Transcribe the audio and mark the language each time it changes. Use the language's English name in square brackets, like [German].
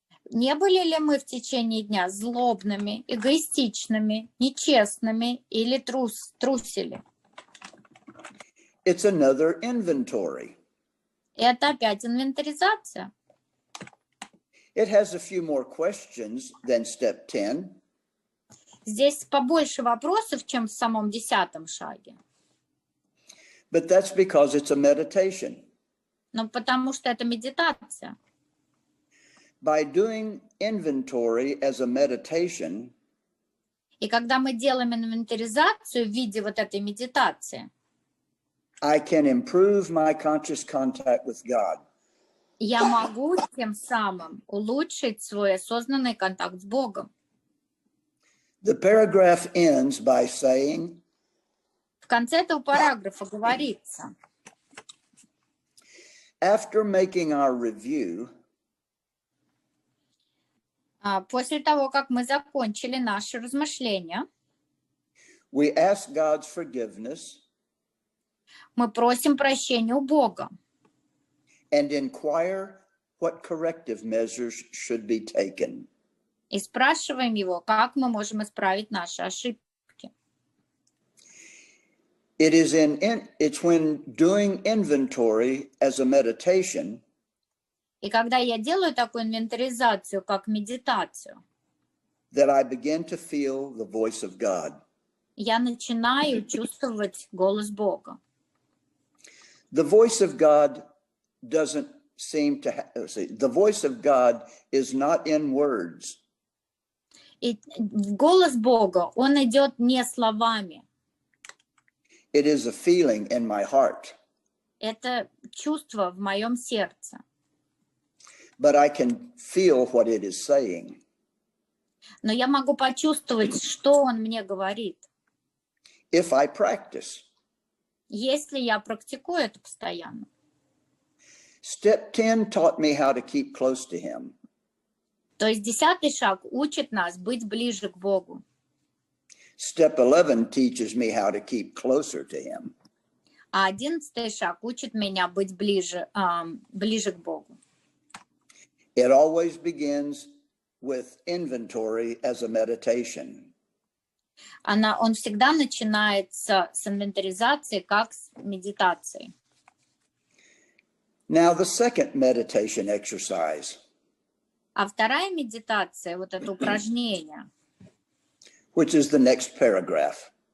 [Russian] Не были ли мы в течение дня злобными, эгоистичными, нечестными или трусили? [English] It's another inventory. [Russian] Это опять инвентаризация. [English] It has a few more questions than step 10. [Russian] Здесь побольше вопросов, чем в самом 10-м шаге. [English] But that's because it's a meditation. [Russian] Но потому что это медитация. [English] By doing inventory as a meditation, [Russian] И когда мы делаем инвентаризацию в виде вот этой медитации, [English] I can improve my conscious contact with God. [Russian] я могу тем самым улучшить свой осознанный контакт с Богом. [English] The paragraph ends by saying, [Russian] В конце этого параграфа говорится, [English] after making our review, [Russian] после того, как мы закончили наши размышления, [English] we ask God's forgiveness [Russian] мы просим прощения у Бога [English] and inquire what corrective measures should be taken. [Russian] и спрашиваем Его, как мы можем исправить наши ошибки. [English] It's when doing inventory as a meditation [Russian] И когда я делаю такую инвентаризацию, как медитацию, [English] that I begin to feel the voice of God. [Russian] я начинаю чувствовать голос Бога. [English] The voice of God doesn't seem to the voice of God is not in words. [Russian] И голос Бога, он идет не словами. [English] It is a feeling in my heart. [Russian] Это чувство в моем сердце. [English] But I can feel what it is saying. [Russian] Но я могу почувствовать, что он мне говорит. [English] If I practice. [Russian] Если я практикую это постоянно. [English] Step 10 taught me how to keep close to him. [Russian] То есть 10-й шаг учит нас быть ближе к Богу. [English] Step 11 teaches me how to keep closer to him. [Russian] А 11-й шаг учит меня быть ближе к Богу. [English] It always begins with inventory as a meditation. [Russian] Он всегда начинается с инвентаризации, как с медитации. [English] Now the second meditation exercise. [Russian] А вторая медитация, вот это упражнение, [English] which is the next paragraph.